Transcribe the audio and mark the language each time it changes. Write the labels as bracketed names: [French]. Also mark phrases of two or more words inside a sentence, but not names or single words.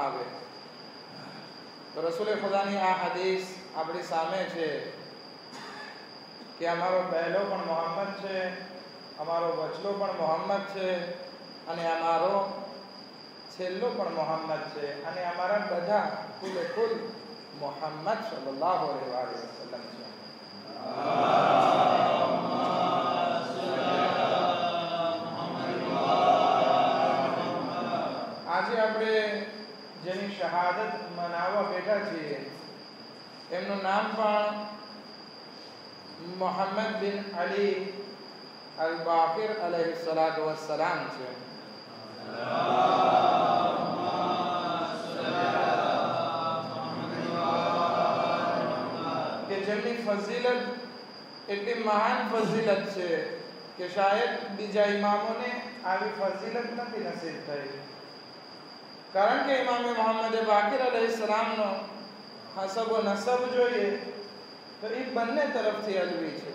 [Gujarati] આવે, તો રસૂલ ખુદાની આ હદીસ આપણી સામે છે કે અમારો પહેલો પણ મોહમ્મદ છે, અમારો વચલો પણ મોહમ્મદ છે અને અમારો છેલ્લો પણ મોહમ્મદ છે અને અમારા બધા કુલે કુલ મોહમ્મદ [Arabic] صلى الله عليه وسلم [Gujarati] छे। આજે આપણે જેની શહાદત મનાવવા બેઠા છીએ એમનું નામ પણ મોહમ્મદ બિન અલી અલ બાકિર [Arabic] عليه الصلاة والسلام [Gujarati] છે। કે જેમની ફઝીલત એટલી મહાન ફઝીલત છે કે શાયદ બીજા ઇમામોને આવી ફઝીલત નથી નસીબ થઈ, કારણ કે ઇમામે મોહમ્મદ બાકિર अलैहि સલામનો હસબ વ નસબ જોઈએ તો એ બંને તરફથી અલવી છે।